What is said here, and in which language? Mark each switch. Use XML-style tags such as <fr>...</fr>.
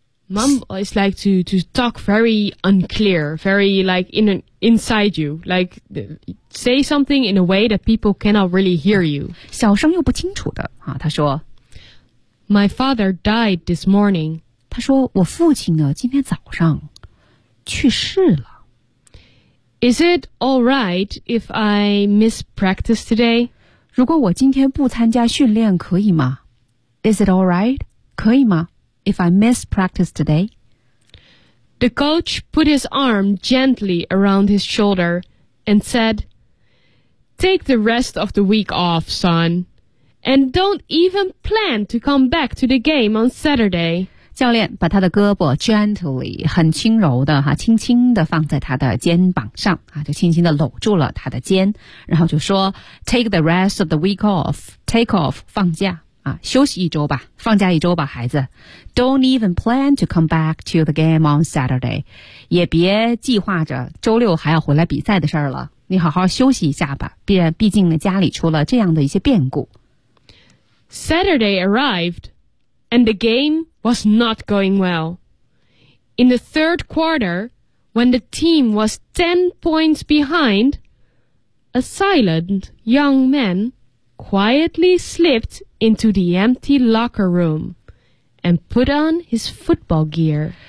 <en>Mumble is like to talk very unclear, very like inside you, like say something in a way that people cannot really hear you.</en> <zh>小声又不清楚的啊，他说</zh> <en>My father died this morning.</en> <zh>他说我父亲呢今天早上去世了。</zh> <en>Is it all right if I miss practice today?</en> <zh>如果我今天不参加训练可以吗</zh> <en>Is it all right?</en> <zh>可以吗</zh> <en>If I miss practice today, the coach put his arm gently around his shoulder and said, "Take the rest of the week off, son, and don't even plan to come back to the game on Saturday."</en> <zh>教练把他的胳膊 gently 很轻柔的哈，轻轻的放在他的肩膀上啊，就轻轻的搂住了他的肩，然后就说</zh> <en>"Take the rest of the week off.</en> <zh>Take off 放假。休息一周吧，放假一周吧，孩子。</zh> <en>Don't even plan to come back to the game on Saturday.</en> <zh>也别计划着周六还要回来比赛的事儿了。你好好休息一下吧，毕竟呢家里出了这样的一些变故。</zh> <en>Saturday arrived, and the game was not going well. In the third quarter, when the team was 10 points behind, a silent young man quietly slipped into the empty locker room and put on his football gear.</en>